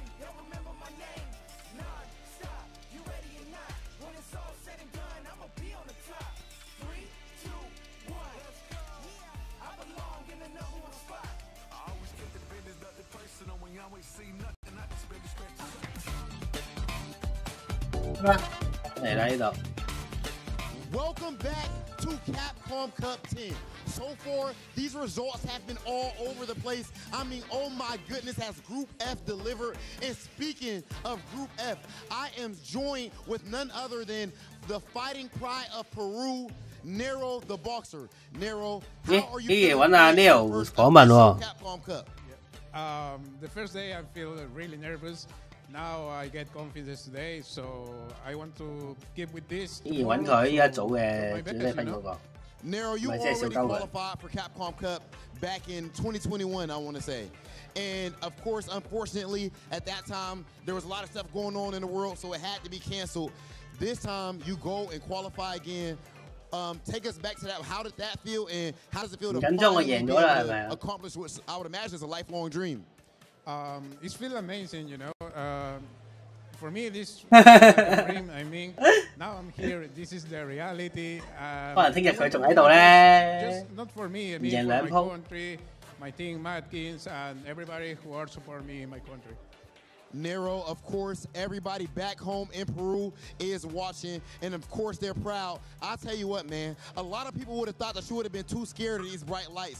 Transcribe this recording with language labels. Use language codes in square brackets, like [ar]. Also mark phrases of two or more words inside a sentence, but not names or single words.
[en] Y'all remember my name. Non-stop, you ready or not? When it's all said and done, I'ma be on the top. 3, 2, 1. Yeah, I belong in the #1 spot. I always keep the business nothing personal. When you always see nothing, I just really respect you. [yue] 嚟啦呢度。 [en] Welcome back to Capcom Cup 10. So far, these results have been all over the place. I mean, oh my goodness, has Group F delivered? And speaking of Group F, I am joined with none other than the fighting pride of Peru, Nero the Boxer. Nero, how are you feeling? [yue] 揾阿 Nero 訪問喎。 [en] Capcom Cup. The first day I feel really nervous. Now I get confidence today, so I want to keep with this. [yue] 依然揾佢依一組嘅最低分嗰個。 [en] Nero, you already qualified for Capcom Cup back in 2021, I want to say. And of course, unfortunately, at that time, there was a lot of stuff going on in the world, so it had to be canceled. This time, you go and qualify again. Take us back to that. How did that feel, and how does it feel to finally be able to accomplish what I would imagine is a lifelong dream? It feels amazing, you know. For me, this dream. I mean, now I'm here. This is the reality. [yue] 可能聽日佢仲喺度咧。 [en] Just not for me. I mean, for my country, my team, Matkins, and everybody who are support me in my country. Nero, of course, everybody back home in Peru is watching, and of course they're proud. I'll tell you what, man, a lot of people would have thought that you would have been too scared of these bright lights.